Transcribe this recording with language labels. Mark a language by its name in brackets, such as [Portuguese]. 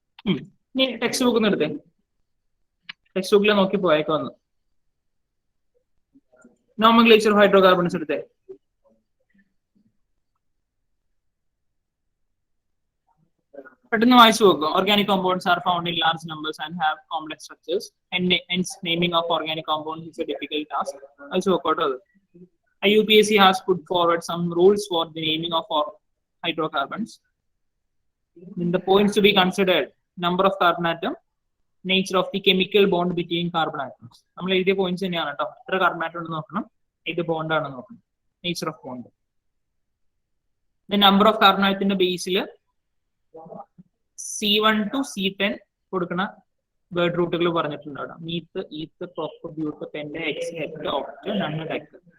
[Malayalam] ഇനി text book ഒന്ന് എടുത്തേ, ടെക്സ്റ്റ് ബുക്കിൽ നോക്കി പോയേക്കൊന്ന്. നോമൻക്ലേച്ചർ ഓഫ് ഹൈഡ്രോകാർബൺസ് എടുത്തേ. പെട്ടെന്ന് വായിച്ചു നോക്കുക. [English] Organic compounds are found in large numbers and have complex structures. Hence naming of organic compounds is a difficult task. [Malayalam] വായിച്ചു നോക്കോട്ടോ അത്. [English] IUPAC has put forward some rules for the naming of hydrocarbons. In the points to be considered: number of carbon atom, nature of the chemical bond between carbon atoms. [Malayalam] നമ്മൾ എഴുതിയ points തന്നെയാണ് കേട്ടോ. എത്ര carbon atom ഉണ്ടെന്ന് നോക്കണം, ഏത് bond ആണെന്ന് നോക്കണം, nature of bond. Number of carbon ആറ്റത്തിന്റെ Basil C1 to C10 കൊടുക്കുന്ന വേർഡ് റൂട്ടുകൾ പറഞ്ഞിട്ടുണ്ട് അവിടെ. Meeth, ഈത്ത്, prop, ബ്യൂട്ട്, pent, X, ഹെക്ട്, ഓക്ട്, നണ്ണ്, deck.